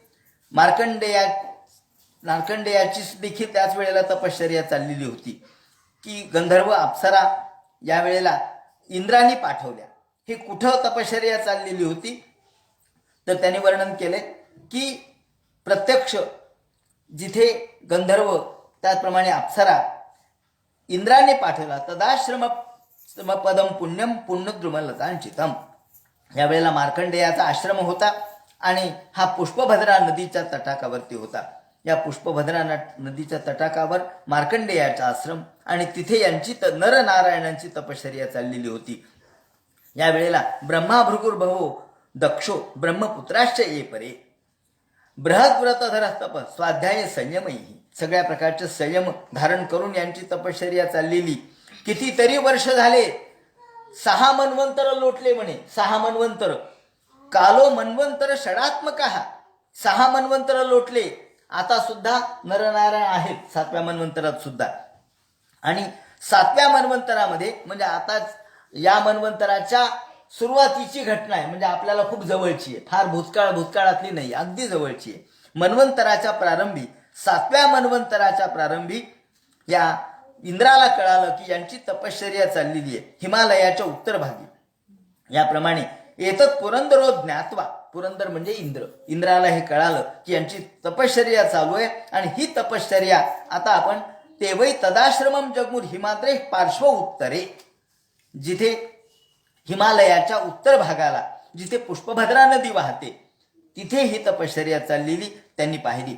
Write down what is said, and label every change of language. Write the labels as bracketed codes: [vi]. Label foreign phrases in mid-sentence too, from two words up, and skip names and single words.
[mr] मार्कंडेयाची देखील त्याच वेळेला तपश्चर्या चाललेली होती की गंधर्व अप्सरा या वेळेला इंद्राने पाठवल्या. ही कुठं तपश्चर्या चाललेली होती तर त्याने वर्णन केले की प्रत्यक्ष जिथे गंधर्व त्याचप्रमाणे अप्सरा इंद्राने पाठवला. [sa] तदाश्रम पदम पुण्यम पुण्यद्रुमलतांचितम. [mr] यावेळेला मार्कंडेयाचा आश्रम होता आणि हा पुष्पभद्रा नदीच्या तटाकावरती होता. या पुष्पभद्रा नदीच्या तटाकावर मार्कंडेयाचा आश्रम आणि तिथे यांची नरनारायणांची तपश्चर्या चाललेली होती. [sa] यावेळेला ब्रह्मा भृगुर्भवो दक्षो ब्रह्मपुत्राश्च ये परे. बृहद्व्रतधर तप स्वाध्याय संयमही. [mr] सगळ्या प्रकारचे संयम धारण करून यांची तपश्चर्या चाललेली. कितीतरी वर्ष झाले. 6 मन्वंतर लोटले म्हणे. 6 मन्वंतर. [sa] कालो मन्वंतर षडात्मक. [mr] 6 मन्वंतर लोटले. आता सुद्धा नरनारायण आहेत 7व्या मन्वंतरात सुद्धा. आणि 7व्या मन्वंतरामध्ये म्हणजे आताच या मन्वंतराच्या सुरुवातीची घटना आहे. म्हणजे आपल्याला खूप जवळची आहे. फार भूतकाळातली नाही, अगदी जवळची आहे. मन्वंतराच्या प्रारंभी 7व्या मन्वंतराच्या प्रारंभी या इंद्राला कळालं की यांची तपश्चर्या चाललेली आहे हिमालयाच्या उत्तर भागी. याप्रमाणे [sa] एतत् पुरंदरो ज्ञात्वा. [mr] पुरंदर म्हणजे इंद्र. इंद्राला हे कळालं की यांची तपश्चर्या चालू आहे आणि ही तपश्चर्या आता आपण [sa] तेवै तदाश्रमम जगमुर हिमाद्रे पार्श्व उत्तरे. [mr] जिथे हिमालयाच्या उत्तर भागाला जिथे पुष्पभद्रा नदी वाहते तिथे ही तपश्चर्या चाललेली त्यांनी पाहिली.